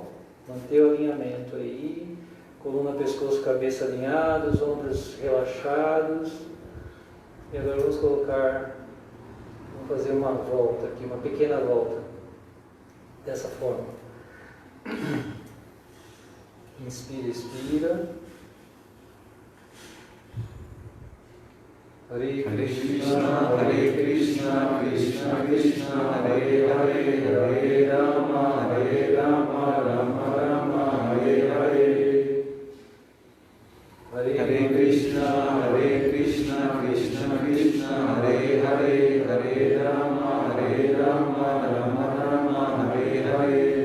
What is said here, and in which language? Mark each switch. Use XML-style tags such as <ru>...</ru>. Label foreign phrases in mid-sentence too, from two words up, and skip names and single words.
<pt>Manter o alinhamento aí, coluna, pescoço, cabeça alinhados, ombros relaxados. E agora vamos fazer uma volta aqui, uma pequena volta, dessa forma. Inspira, expira.</pt> <sa>हरे कृष्ण, कृष्ण कृष्ण, हरे हरे, हरे राम, राम राम, हरे हरे. हरे कृष्ण, कृष्ण कृष्ण, हरे हरे, हरे राम, राम राम, हरे हरे.</sa>